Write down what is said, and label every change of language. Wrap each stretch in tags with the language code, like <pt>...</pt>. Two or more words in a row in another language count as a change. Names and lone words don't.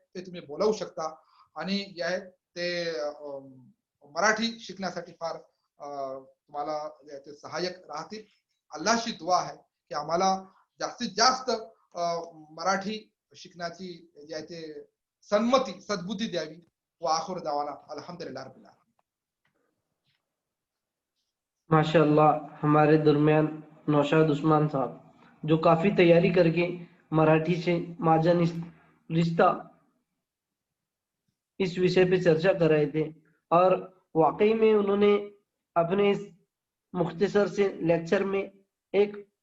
<mr>ते तुम्ही बोलावू शकता आणि जे आहे ते मराठी शिकण्यासाठी फार तुम्हाला ते सहाय्यक राहतील. अल्लाहशी दुआ आहे की आम्हाला जास्तीत जास्त मराठी शिकण्याची जी आहे ते सन्मती, सद्बुद्धी द्यावी.</mr> <ar>وآخر دعوانا الحمد لله رب العالمين.</ar> <mr>माशाल्लाह,</mr> <hi>हमारे दरमियान नौशाद उस्मान साहब जो काफी तैयारी करके मराठी से माजन रिश्ता इस विषय पे चर्चा कर रहे थे, और वाकई में उन्होंने अपने इस मुख्तसर से लेक्चर में एक</hi>